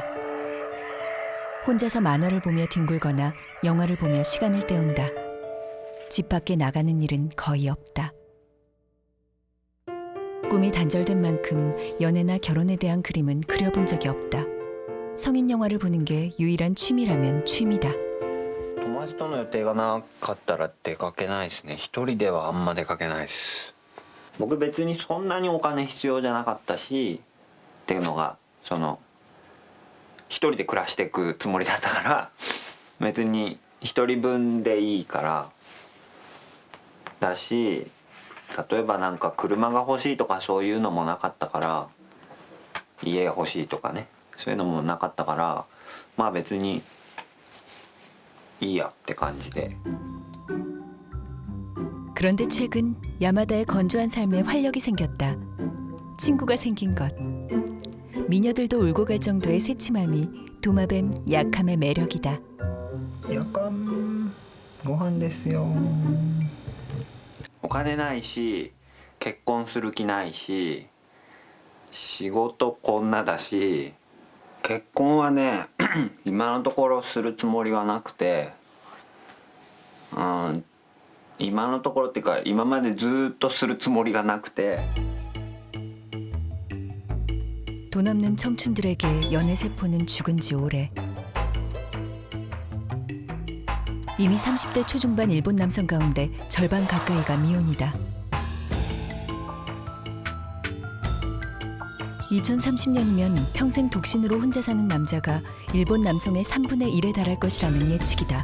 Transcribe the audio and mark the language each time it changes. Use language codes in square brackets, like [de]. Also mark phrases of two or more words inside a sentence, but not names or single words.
[ko] 혼자서 만화를 보며 뒹굴거나 영화를 보며 시간을 때운다. 집 밖에 나가는 일은 거의 없다. 꿈이 단절된 만큼 연애나 결혼에 대한 그림은 그려본 적이 없다. 성인 영화를 보는 게 유일한 취미라면 취미다. [ja] 友達との予定がなかったら出かけないですね。一人ではあんま出かけないです。僕別にそんなにお金必要じゃなかったしっていうのがその一人で暮らしていくつもりだったから別に一人分でいいからだし、例えばなんか車が欲しいとかそういうのもなかったから、家欲しいとかねそういうのもなかったから、まあ別にいいやって感じで。 [ko] 그런데 최근 야마다의 건조한 삶에 활력이 생겼다. 친구가 생긴 것. 미녀들도 울고 갈 정도의 새침함이 도마뱀 약함의 매력이다. [ja] 夜間ご飯ですよ。お金ないし結婚する気ないし仕事こんなだし結婚はね今のところするつもりはなくて、今のところっていうか今までずっとするつもりがなくて。 [ko] 돈 없는 청춘들에게 연애 세포는 죽은 지 오래. 이미 30대 초중반 일본 남성 가운데 절반 가까이가 미혼이다. 2030년이면 평생 독신으로 혼자 사는 남자가 일본 남성의 3분의 1에 달할 것이라는 예측이다.